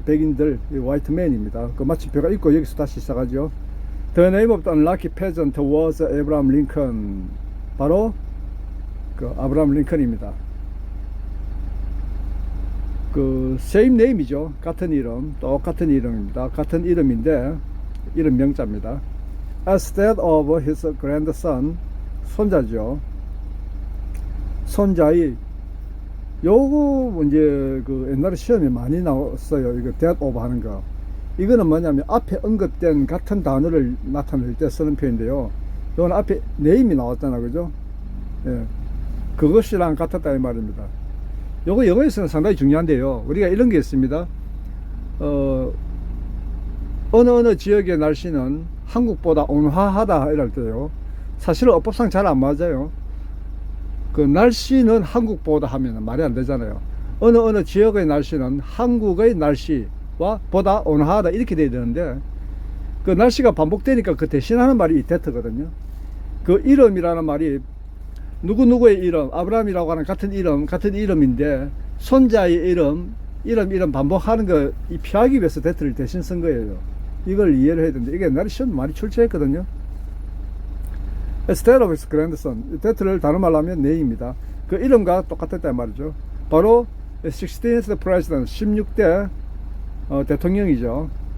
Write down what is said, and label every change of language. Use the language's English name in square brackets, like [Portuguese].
[Korean] 백인들, white man입니다. 그 마침표가 있고 여기서 다시 시작하죠. [English] The name of the unlucky peasant was Abraham Lincoln. [Korean] 바로 그 아브라함 링컨입니다. 그 same name이죠. 같은 이름, 똑같은 이름입니다. 같은 이름인데 이름 명자입니다. [English] Instead of his grandson, [Korean] 손자죠. 손자의 요거 이제 그 옛날에 시험에 많이 나왔어요. 이거 that of 하는 거. 이거는 뭐냐면 앞에 언급된 같은 단어를 나타낼 때 쓰는 표현인데요. 요건 앞에 name이 나왔잖아, 그죠? 예. 그것이랑 같았다 이 말입니다. 요거 영어에서는 상당히 중요한데요. 우리가 이런 게 있습니다. 어느 지역의 날씨는 한국보다 온화하다 이럴 때요. 사실은 어법상 잘 안 맞아요. 그 날씨는 한국보다 하면 말이 안 되잖아요. 어느 지역의 날씨는 한국의 날씨와 보다 온화하다 이렇게 돼야 되는데, 그 날씨가 반복되니까 그 대신하는 말이 that거든요. 그 이름이라는 말이 누구누구의 이름, 아브라함이라고 하는 같은 이름인데 손자의 이름 반복하는 거 피하기 위해서 that를 대신 쓴 거예요. 이걸 이해를 해야 되는데 이게 옛날에 시험 많이 출제했거든요. [English] Instead of his grandson, [Korean] that를 다른 말로 하면 name입니다. 그 이름과 똑같았단 말이죠. 바로 16th president, 16대 대통령이죠.